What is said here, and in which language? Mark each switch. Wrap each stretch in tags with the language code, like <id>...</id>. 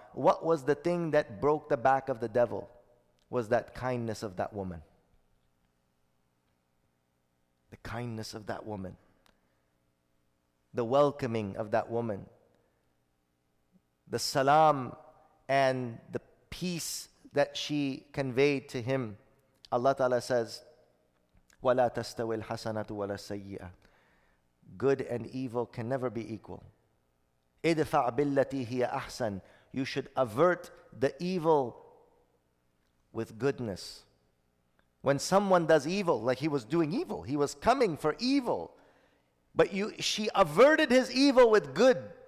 <en>What was the thing that broke the back of the devil? Was that kindness of that woman. The kindness of that woman. The welcoming of that woman. The salam and the peace that she conveyed to him. Allah Ta'ala says,</en> <ar>وَلَا تَسْتَوِي الْحَسَنَةُ وَلَا السَّيِّئَةُ.</ar> <en>Good and evil can never be equal.</en> <ar>إِدْفَعْ بِالَّتِي هِيَ أَحْسَنُ.</ar> <en>You should avert the evil with goodness. When someone does evil, like he was doing evil, he was coming for evil, but she averted his evil with good.</en>